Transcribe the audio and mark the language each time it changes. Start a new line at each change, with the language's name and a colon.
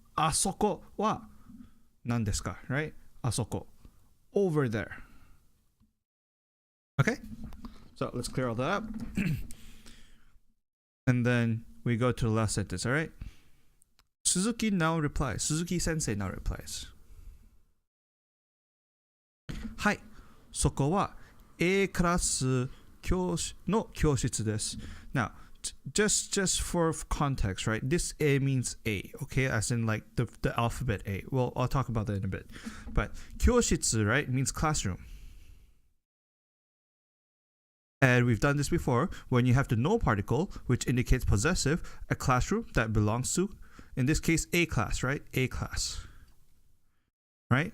Japanese: asoko wa nan desu ka,
English: right?
Japanese: Asoko.
English: Over there. Okay? So let's clear all that up. And then we go to the last sentence, all right? Suzuki now replies. Suzuki sensei now replies.
Japanese: はい、そこは A クラスの教室です。
English: Now, just for context, right? This A means A, okay? As in like the alphabet A. Well, I'll talk about that in a bit. But 教室, right, means classroom. And we've done this before when you have the no particle, which indicates possessive, a classroom that belongs to, in this case, A class, right? A class. Right?